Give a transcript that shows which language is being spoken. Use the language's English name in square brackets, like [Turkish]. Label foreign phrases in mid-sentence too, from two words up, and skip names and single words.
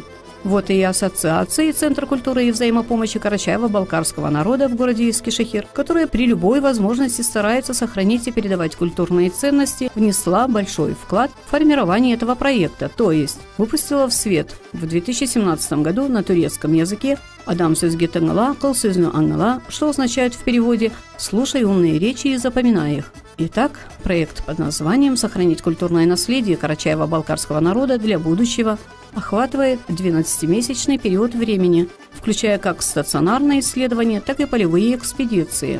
[Russian] Вот и ассоциация Центр культуры и взаимопомощи карачаево-балкарского народа в городе Искишехир, которая при любой возможности старается сохранить и передавать культурные ценности, внесла большой вклад в формирование этого проекта, то есть выпустила в свет в 2017 году на турецком языке [Karachay-Balkar] «Адам сөзге тыңла, кыл сөзні аңла», [Russian] что означает в переводе «слушай умные речи и запоминай их». Итак, проект под названием «Сохранить культурное наследие карачаево-балкарского народа для будущего» охватывает 12-месячный период времени, включая как стационарные исследования, так и полевые экспедиции.